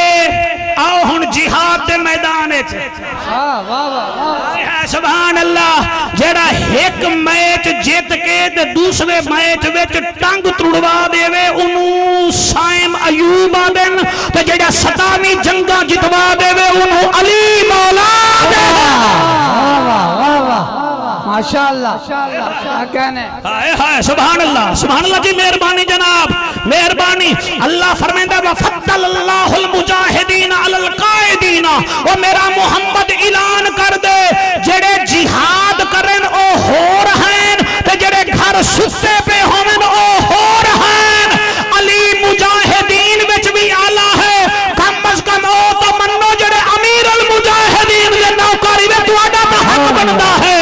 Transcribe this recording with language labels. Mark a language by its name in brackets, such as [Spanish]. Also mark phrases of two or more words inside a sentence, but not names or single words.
[Punjabi] آؤ ہن جہاد دے میدان وچ، سبحان اللہ، جیڑا ایک میچ جت کے تے دوسرے میچ وچ ٹنگ تڑوا دیوے انہاں نے صائم ایوب آدن، تے جیڑا 27ویں جنگاں جتوا دیوے انہاں نے علی مولا دے. ماشاءاللہ کہنے ہائے ہائے سبحان اللہ جی. مہربانی جناب، مہربانی. اللہ فرماندا [Arabic] وفضل الله المجاهدين على القاعدين. [Punjabi] او میرا محمد اعلان کر دے جیڑے جہاد کرن او ہور ہیں، تے جیڑے گھر ستے پے ہوون او ہور ہیں. علی مجاہدین وچ بھی اعلیٰ ہے، کم از کم او تو منو جیڑے امیر المجاہدین دے نوکری میں تہاڈا تو حق بندا ہے.